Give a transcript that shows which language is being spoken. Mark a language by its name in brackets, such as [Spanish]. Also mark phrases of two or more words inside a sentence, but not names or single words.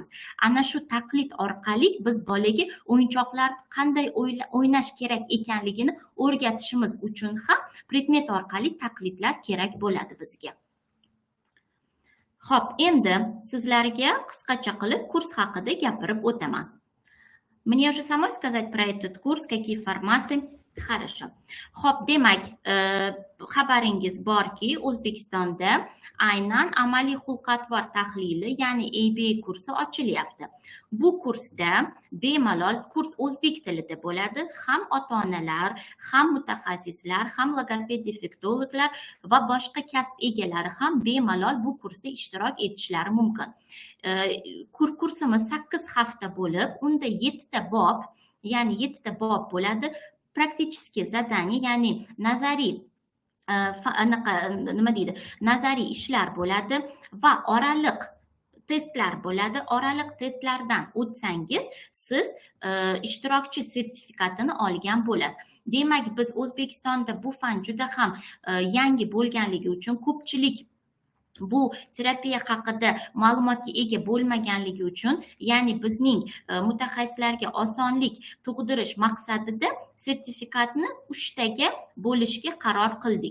[Uzbek] Ana shu taqlid orqali biz bolaga o'yinchoqlar qanday o'ynash kerak ekanligini o'rgatishimiz uchun ham predmet orqali taqlidlar kerak bo'ladi bizga. Xo'p, endi sizlarga qisqacha qilib kurs haqida gapirib o'taman. [Russian] Мне уже самой сказать про этот курс, какие форматы? Хорошо. [Uzbek] Xo'p, demak, xabaringiz borki, O'zbekistonda aynan amaliy xulq-atvor tahlili, ya'ni ABA kursi ochilyapti. Bu kursda bemalol kurs o'zbek tilida bo'ladi. Ham ota-onalar, ham mutaxassislar, ham logoped defektologlar va boshqa kasb egalari ham bemalol bu kursda ishtirok etishlari mumkin. Kursimiz 8 hafta bo'lib, unda 7 ta bob, ya'ni 7 ta bob bo'ladi. [Russian] Praktические задания, [Uzbek] ya'ni nazariy nazariy ishlar bo'ladi va oraliq testlar bo'ladi. Oraliq testlardan o'tsangiz, siz ishtirokchi sertifikatini olgan bo'lasiz. Demak, biz O'zbekistonda bu fan juda ham yangi bo'lganligi uchun ko'pchilik bu terapiya haqida ma'lumotga ega bo'lmaganligi uchun, ya'ni bizning mutaxassislarga osonlik tug'dirish maqsadida sertifikatni 3 taga bo'lishga qaror qildik.